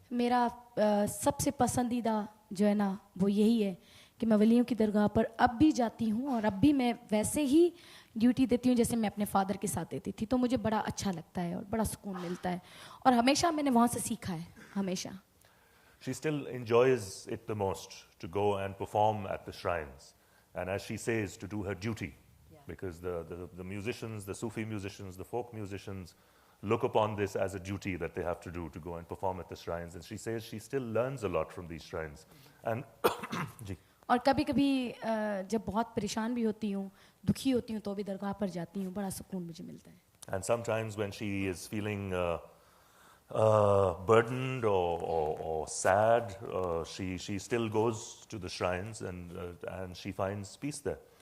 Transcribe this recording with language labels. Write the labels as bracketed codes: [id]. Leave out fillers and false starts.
[hi] मेरा सबसे पसंदीदा जो है ना, वो यही है कि मैं वलियों की दरगाह पर अब भी जाती हूँ, और अब भी मैं वैसे ही ड्यूटी देती हूँ जैसे मैं अपने फादर के साथ देती थी। तो मुझे बड़ा अच्छा लगता है और बड़ा सुकून मिलता है, और हमेशा मैंने वहाँ से सीखा है, हमेशा। [en] She still enjoys it the most to go and perform at the shrines, and as she says, to do her duty, because the musicians, the Sufi musicians, the folk musicians, look upon this as a duty that they have to do, to go and perform at the shrines. And she says she still learns a lot from these shrines. And [hi] और कभी-कभी जब बहुत परेशान भी होती हूँ, दुखी होती हूँ, तो भी दरगाह पर जाती हूँ, बड़ा सुकून मुझे मिलता है। [en] And sometimes when she is feeling burdened or sad, she still goes to the shrines, and she finds peace there.